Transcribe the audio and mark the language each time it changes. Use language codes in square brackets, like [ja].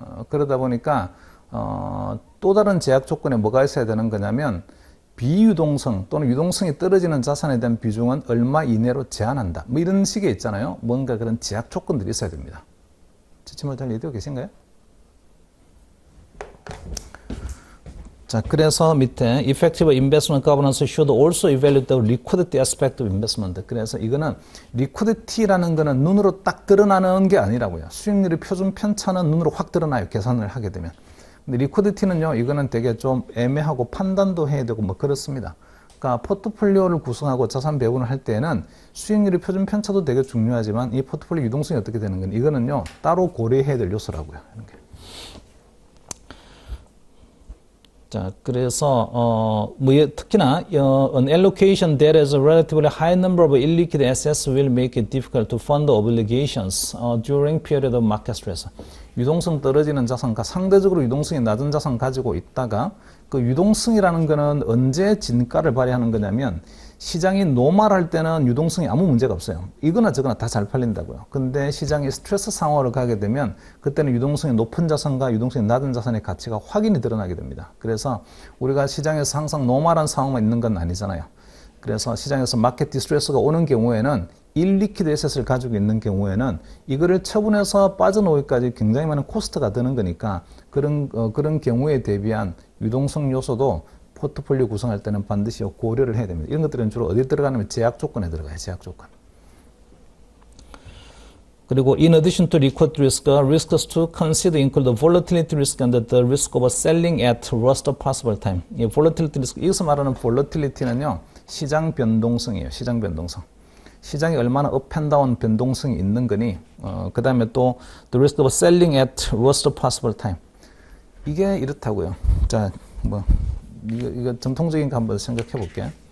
[ko] 그러다 보니까 또 다른 제약 조건에 뭐가 있어야 되는 거냐면 비유동성 또는 유동성이 떨어지는 자산에 대한 비중은 얼마 이내로 제한한다. 뭐 이런 식의 있잖아요. 뭔가 그런 제약 조건들이 있어야 됩니다. 지침을 잘 이해되고 계신가요? 자, 그래서 밑에 [en] effective investment governance should also evaluate the liquidity aspect of investment. [ko] 그래서 이거는 liquidity라는 거는 눈으로 딱 드러나는 게 아니라고요. 수익률의 표준 편차는 눈으로 확 드러나요. 계산을 하게 되면. 근데 리퀴디티는요, 이거는 되게 좀 애매하고 판단도 해야 되고 뭐 그렇습니다. 그러니까 포트폴리오를 구성하고 자산 배분을 할 때는 수익률의 표준 편차도 되게 중요하지만 이 포트폴리오 유동성이 어떻게 되는 건 이거는요, 따로 고려해야 될 요소라고요. 이런 게. 자, 그래서 특히나 [en] an allocation that has a relatively high number of illiquid assets will make it difficult to fund obligations during period of market stress. [ko] 유동성 떨어지는 자산과 상대적으로 유동성이 낮은 자산 가지고 있다가 그 유동성이라는 거는 언제 진가를 발휘하는 거냐면 시장이 노멀할 때는 유동성이 아무 문제가 없어요. 이거나 저거나 다 잘 팔린다고요. 근데 시장이 스트레스 상황으로 가게 되면 그때는 유동성이 높은 자산과 유동성이 낮은 자산의 가치가 확연히 드러나게 됩니다. 그래서 우리가 시장에서 항상 노멀한 상황만 있는 건 아니잖아요. 그래서 시장에서 마켓 디스트레스가 오는 경우에는 일리퀴드 에셋을 가지고 있는 경우에는 이거를 처분해서 빠져나오기까지 굉장히 많은 코스트가 드는 거니까 그런 경우에 대비한 유동성 요소도 포트폴리오 구성할 때는 반드시 고려를 해야 됩니다. 이런 것들은 주로 어디 들어가냐면 제약 조건에 들어가요. 제약 조건. [en] 그리고 in addition to liquid risk, risks to consider include the volatility risk and the risk of selling at worst possible time. [ko] 이 volatility risk, 여기서 말하는 volatility는요. 시장 변동성이에요. 시장 변동성. 시장이 얼마나 업 앤 다운 변동성이 있는 거니 그 다음에 또 [en] the risk of selling at worst possible time. [ko] 이게 이렇다고요. 자, 뭐 이거 전통적인 거 한번 생각해 볼게요.